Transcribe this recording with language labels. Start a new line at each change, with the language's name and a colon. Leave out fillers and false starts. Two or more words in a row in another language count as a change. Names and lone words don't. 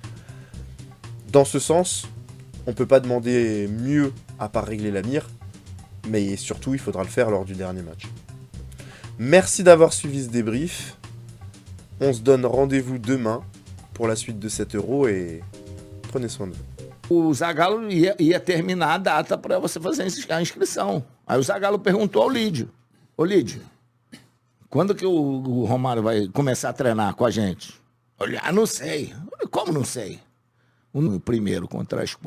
French: Dans ce sens, on peut pas demander mieux à part régler la mire, mais surtout, il faudra le faire lors du dernier match. Merci d'avoir suivi ce débrief. On se donne rendez-vous demain pour la suite de cet Euro et prenez soin de vous.
Portuguese: O Zagallo ia terminar a data para você fazer a inscrição. Aí o Zagallo perguntou ao Lídio: Ô Lídio, quando que o Romário vai começar a treinar com a gente? Olha, não sei. Como não sei? O primeiro contra a Escócia.